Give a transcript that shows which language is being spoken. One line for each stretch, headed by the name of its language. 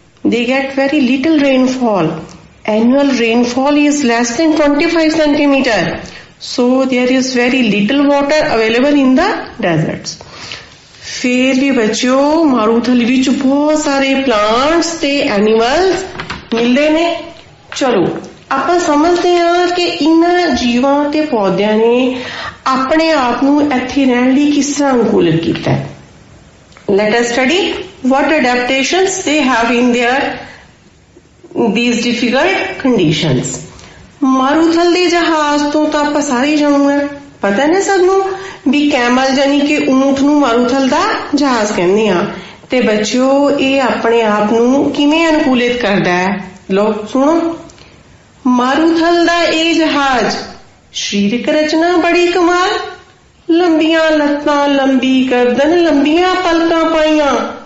English: They get very little rainfall. Annual rainfall is less than 25 centimeter. So there is very little water available in the deserts.
Punjabi: फिर भी बच्चों, मारूथल विच बहुत सारे plants ते animals मिलते ने। चलो ਆਪਾਂ ਸਮਝਦੇ ਹਾਂ ਕਿ ਇਹਨਾਂ ਜੀਵਾਂ ਤੇ ਪੌਦਿਆਂ ਨੇ ਆਪਣੇ ਆਪ ਨੂੰ ਇੱਥੇ ਰਹਿਣ ਲਈ ਕਿਸ ਤਰ੍ਹਾਂ ਅਨੁਕੂਲਿਤ ਕੀਤਾ ਹੈ।
English: Let us study what adaptations they have in these difficult conditions.
Punjabi: ਮਾਰੂਥਲ ਦੇ ਜਹਾਜ਼ ਤੋਂ ਤਾਂ ਆਪਾਂ ਸਾਰੇ ਜਾਣੂ ਹੈ, ਪਤਾ ਨਾ ਸਭ ਨੂੰ ਵੀ ਕੈਮਲ ਯਾਨੀ ਕਿ ਊਂਠ ਨੂੰ ਮਾਰੂਥਲ ਦਾ ਜਹਾਜ਼ ਕਹਿੰਦੇ ਆ। ਤੇ ਬੱਚਿਓ, ਇਹ ਆਪਣੇ ਆਪ ਨੂੰ ਕਿਵੇਂ ਅਨੁਕੂਲਿਤ ਕਰਦਾ ਹੈ? ਲੋ ਸੁਣੋ। ਮਾਰੂਥਲ ਦਾ ਇਹ ਜਹਾਜ਼ ਸਰੀਰਕ ਰਚਨਾ ਬੜੀ ਕਮਾਲ, ਲੰਬੀਆਂ ਲੱਤਾਂ, ਲੰਬੀ ਗਰਦਨ, ਲੰਬੀਆਂ ਪਲਕਾਂ ਪਾਈਆਂ।